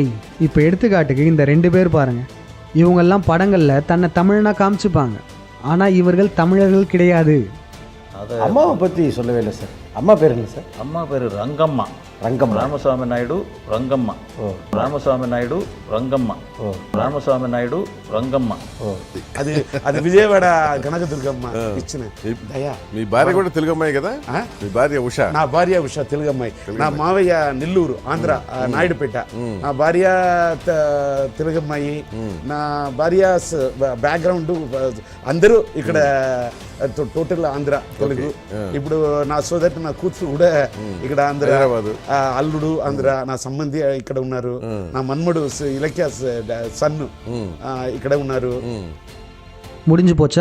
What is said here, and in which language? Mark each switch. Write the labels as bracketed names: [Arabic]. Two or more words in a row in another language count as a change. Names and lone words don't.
[Tamil] இப்போ எடுத்துக்காட்டுக்கு இந்த 2 பேர் பாருங்கள், இவங்கெல்லாம் படங்களில் தன்னை தமிழனா காமிச்சுப்பாங்க, ஆனால் இவர்கள் தமிழர்கள் கிடையாது. அம்மாவை பற்றி சொல்லவே இல்லை சார். அம்மா பேர் என்ன சார்? அம்மா பேர் ரங்கம்மா. ராமசாமி நாயுடு ரங்கம்மா. ராமசாமி நாயுடு ரங்கம்மா. ராமசாமி நாயுடு రங்கమ్మ. [Telugu] అది విజయవాడ కనక దుర్గమ్మ ఇచ్చిన దయా. మీ భార్య కూడా తెలుగమ్మాయి కదా? మీ భార్య ఉష? నా భార్య ఉష తెలుగమ్మాయి. నా మావయ్య నెల్లూరు ఆంధ్ర నాయుడుపేట. నా భార్య తెలుగమ్మాయి. నా భార్య బ్యాక్గ్రౌండ్ అందరూ ఇక్కడ టోటల్ ఆంధ్ర తెలుగు. ఇప్పుడు నా సోదరి నా కూతురు కూడా ఇక్కడ ఆంధ్ర, అల్లుడు ఆంధ్ర, నా సంబంధి ఇక్కడ ఉన్నారు, నా మన్మడు ఇలక్య సన్ను ఇక్కడ ఉన్నారు. [Tamil] முடிஞ்சு போச்சா?